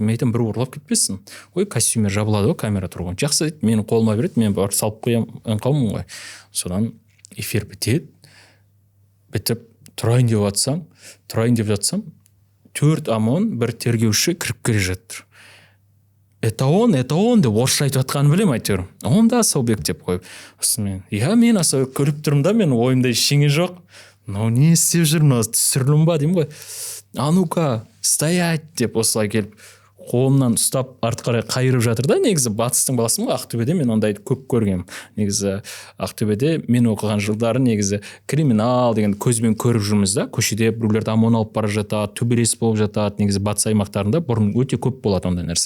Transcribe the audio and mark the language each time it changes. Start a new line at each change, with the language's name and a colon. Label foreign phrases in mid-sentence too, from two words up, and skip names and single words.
Kazakh: Мен айтамын, бір ұрлап кетпесін. Ой, костюмер жабылады ғой, камера тұр ғой. Жақсы дейді, менің қолыма береді, мен барып салып қоямын, аңқаумын ғой. Содан эфир бітеді. Бітіп тұрайын деп жатсам, 4 ОМОН, бір тергеуші кіріп келе жатыр.
Russian: Это он
Kazakh: деп орысша айтып жатқанын білемін, әйтеуір.
Russian: Он да
Kazakh: Асылбек деп қойып. Осымен, мен Асылбек көріп тұрмын да, мен ойымда ештеңе жоқ. Не істеп жүрмін, түсірілім ба деймін ғой.
Russian: А ну-ка, стоять
Kazakh: деп осылай келіп, қолымнан ұстап арты қарай қайырып жатыр да. Негізі батыстың баласымын ғой, Ақтөбеде мен ондайды көп көргенмін. Негізі Ақтөбеде мен оқыған жылдары негізі криминал деген көзбен көріп жүрміз да. Көшеде біреулерді ОМОН алып бара жатады, төбелес болып жатады. Негізі батыс аймақтарында бұрын өте көп болады ондай нәрсе.